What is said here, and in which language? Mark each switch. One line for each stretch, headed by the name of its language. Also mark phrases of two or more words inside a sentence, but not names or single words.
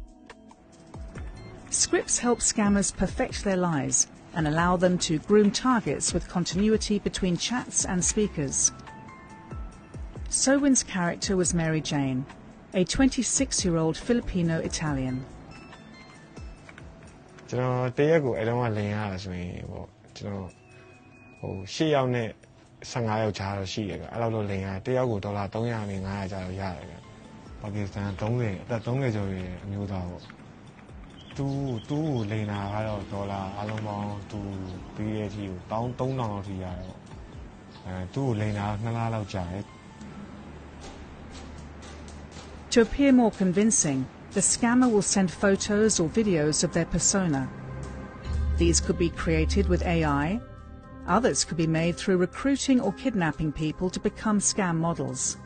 English: Scripts help scammers perfect their lies and allow them to groom targets with continuity between chats and speakers. Sowin's character was Mary Jane, a 26-year-old Filipino-Italian.
Burmese: ကျွန်တော်တရက်ကိုအဲ့တော့လင်ရတာဆိုရင်ပေါ့ကျွန်တော်10ယောက်နဲ့15ယောက်ကြားတော့ရှိတယ်ဗျအဲ့လောက်တော့လင်ရတရက်ကိုဒေါ်လာ300နဲ့500ကြားတော့ရတယ်ဗျပါကစ္စတန်30အသက်30ကျော်ရဲ့အမျိုးသားပေါ့သူကိုလင်တာကတော့ဒေါ်လာအလုံးပေါင်းသူပေးတဲ့အထိကို1300လောက်ထိရတယ်ပေါ့သူကိုလင်တာ2လလောက်ကြာတယ်
English: To appear more convincing, the scammer will send photos or videos of their persona. These could be created with AI. Others could be made through recruiting or kidnapping people to become scam models.